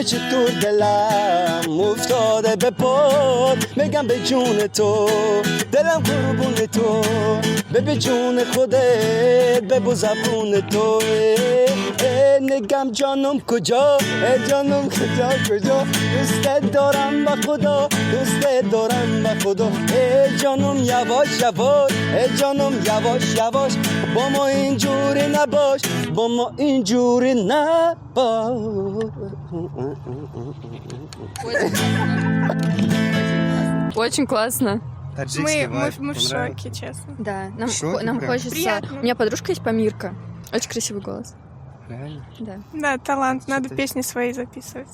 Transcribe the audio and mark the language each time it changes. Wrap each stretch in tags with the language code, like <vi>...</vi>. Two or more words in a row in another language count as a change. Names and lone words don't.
<fa>چطور دلم افتاده به پاد میگم به جون تو دلم قربون تو ببه جون خودت ببو زبون تو نگم جانم کجا جانم کجا کجا دوست دارم با خدا دوست دارم با خدا جانم یواش یواش جانم یواش یواش با ما اینجوری نباش با ما اینجوری نباش.</fa> <ru>Очень классно. Мы в шоке, честно. Да, нам, Шоке нам прям? хочется... Приятно. У меня подружка есть Памирка. Очень красивый голос. Реально? Да. Да, талант. Надо Что-то- песни свои записывать.</ru>